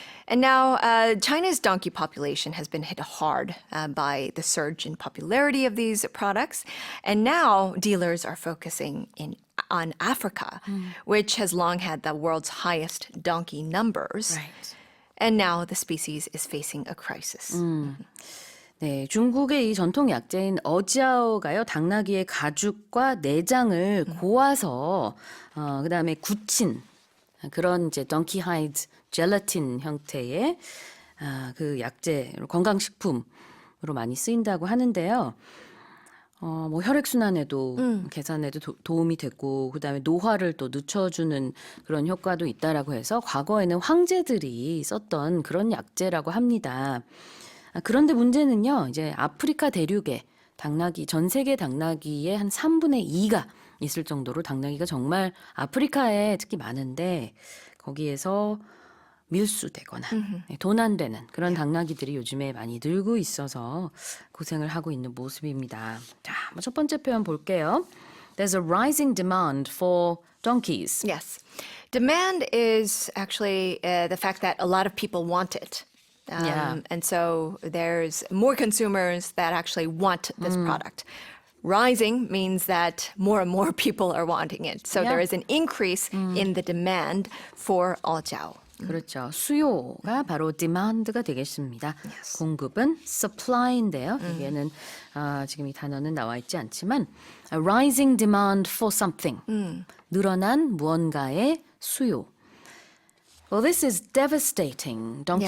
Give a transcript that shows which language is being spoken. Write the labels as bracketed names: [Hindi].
[English] And now China's donkey population has been hit hard by the surge in popularity of these products. And now dealers are focusing on Africa, which has long had the world's highest donkey numbers. Right. And now the species is facing a crisis. [Korean] 네, 중국의 이 전통 약재인 어지아오가요, 당나귀의 가죽과 내장을 고아서 그다음에 굳힌 그런 이제 [English] donkey hide [Korean] 젤라틴 형태의 그 약재 건강식품으로 많이 쓰인다고 하는데요. 뭐 혈액순환에도 개선에도 도움이 됐고 그다음에 노화를 또 늦춰주는 그런 효과도 있다라고 해서 과거에는 황제들이 썼던 그런 약재라고 합니다. 그런데 문제는요. 이제 아프리카 대륙에 당나귀 전 세계 당나귀의 한 3분의 2가 있을 정도로 당나귀가 정말 아프리카에 특히 많은데 거기에서 밀수되거나 돈 안 되는 그런 당나귀들이 요즘에 많이 늘고 있어서 고생을 하고 있는 모습입니다. 자, 첫 번째 표현 볼게요. [English] There's a rising demand for donkeys. Yes. Demand is actually the fact that a lot of people want it. Yeah. And so there's more consumers that actually want this product. Rising means that more and more people are wanting it. So Yeah. there is an increase in the demand for ajiao. [Korean] 그렇죠. 수요가 바로 demand가 되겠습니다. 공급은 supply인데요. 여기에는 지금 이 단어는 나와 있지 않지만 [English] a rising demand for something. [Korean] 늘어난 무언가의 수요. [English] Well, this is devastating donkey